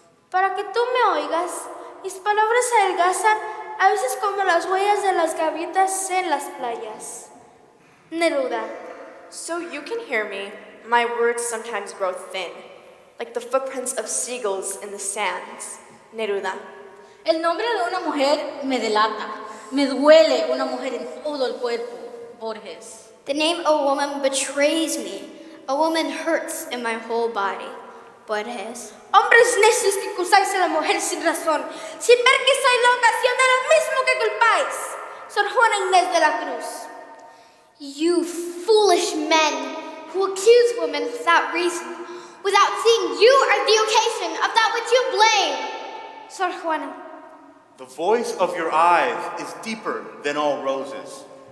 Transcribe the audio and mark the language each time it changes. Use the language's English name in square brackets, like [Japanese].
[Spanish] Para que tú me oigas, mis palabras adelgazan a veces como las huellas de las gaviotas en las playas. Neruda. [English] So you can hear me, my words sometimes grow thin, like the footprints of seagulls in the sands. Neruda. [Spanish] El nombre de una mujer me delata. Me duele una mujer en todo el cuerpo. Borges. [English] The name of a woman betrays me. A woman hurts in my whole body. Borges. [Spanish] Hombres necios que acusáis a la mujer sin razón, sin ver que soy loca, siendo lo mismo que culpáis. Sor Juana Inés de la Cruz. [English] You foolish men who accuse women without reason, without seeing you are the occasion of that which you blame. Sor Juana. The voice of your eyes is deeper than all roses.